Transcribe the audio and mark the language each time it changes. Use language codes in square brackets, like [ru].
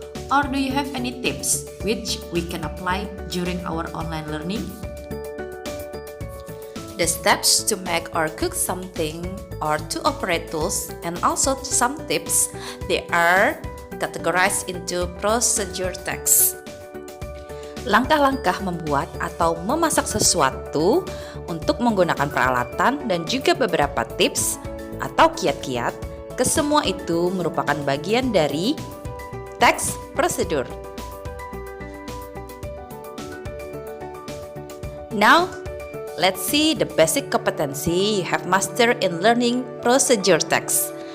[en] Or do you have any tips which we can apply during our online learning? The steps to make or cook something or to operate tools and also some tips, they are categorized into procedure text. [id] Langkah-langkah membuat atau memasak sesuatu untuk menggunakan peralatan dan juga beberapa tips atau kiat-kiat, kesemua itu merupakan bagian dari text procedure. [en] Now, let's see the basic competency you have mastered in learning procedure text.